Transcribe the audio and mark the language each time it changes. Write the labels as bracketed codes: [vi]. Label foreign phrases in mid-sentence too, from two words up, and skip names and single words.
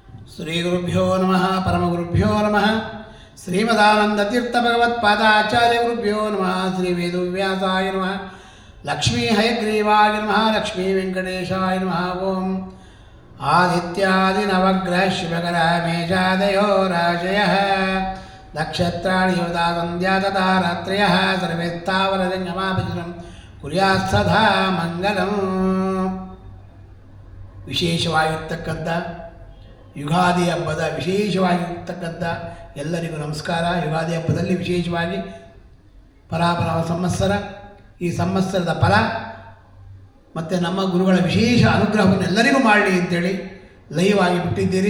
[sa] ಶ್ರೀಗುರುಭ್ಯೋ ನಮಃ ಪರಮಗುರುಭ್ಯೋ ನಮಃ ಶ್ರೀಮದಾನಂದತೀರ್ಥಭಗವತ್ಪಾದಾಚಾರ್ಯಗುರುಭ್ಯೋ ನಮಃ ಶ್ರೀ ವೇದವ್ಯಾಸಾಯ ನಮಃ ಲಕ್ಷ್ಮೀ ಹಯಗ್ರೀವಾಯ ನಮಃ ಲಕ್ಷ್ಮೀ ವೆಂಕಟೇಶಾಯ ನಮಃ ಓಂ ಆದಿತ್ಯಾದಿನವಗ್ರಹ ಶಿವಕರ ಮೇಷಾದಯೋ ರಾಜಯಃ ನಕ್ಷತ್ರಾಣಿ ಯೋಧಾ ಸಂಧ್ಯಾ ತಥಾ ರಾತ್ರಯಃ ಸರ್ವೇ ಸ್ಥಾವರಜಂಗಮಾಭಿಜನಂ ಕುರ್ಯಾತ್ ಸದಾ ಮಂಗಲಂ. [kn] ವಿಶೇಷವಾಗಿರ್ತಕ್ಕಂಥ ಯುಗಾದಿ ಹಬ್ಬದ ವಿಶೇಷವಾಗಿರ್ತಕ್ಕಂಥ ಎಲ್ಲರಿಗೂ ನಮಸ್ಕಾರ. ಯುಗಾದಿ ಹಬ್ಬದಲ್ಲಿ ವಿಶೇಷವಾಗಿ ಪರಾಪರವ ಸಂವತ್ಸರ, ಈ ಸಂವತ್ಸರದ ಫಲ ಮತ್ತು ನಮ್ಮ ಗುರುಗಳ ವಿಶೇಷ ಅನುಗ್ರಹವನ್ನು ಎಲ್ಲರಿಗೂ ಮಾಡಲಿ ಅಂತೇಳಿ ಲೈವ್ ಆಗಿ ಬಿಟ್ಟಿದ್ದೀರಿ.